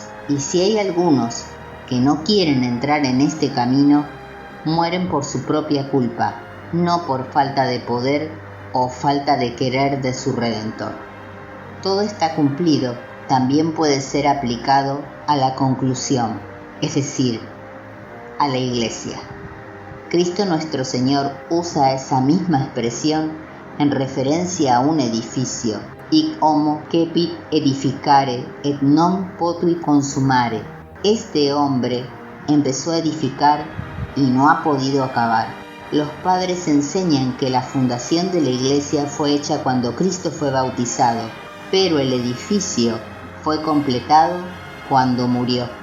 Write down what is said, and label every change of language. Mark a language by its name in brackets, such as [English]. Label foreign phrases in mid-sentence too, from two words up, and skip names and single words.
[Spanish] Y si hay algunos que no quieren entrar en este camino, mueren por su propia culpa, no por falta de poder o falta de querer de su Redentor. Todo está cumplido también puede ser aplicado a la conclusión, es decir, a la Iglesia. Cristo nuestro Señor usa esa misma expresión en referencia a un edificio: [Latin] hic homo cepit edificare et non potui consumare. [Spanish] Este hombre empezó a edificar y no ha podido acabar. Los padres enseñan que la fundación de la Iglesia fue hecha cuando Cristo fue bautizado, pero el edificio fue completado cuando murió.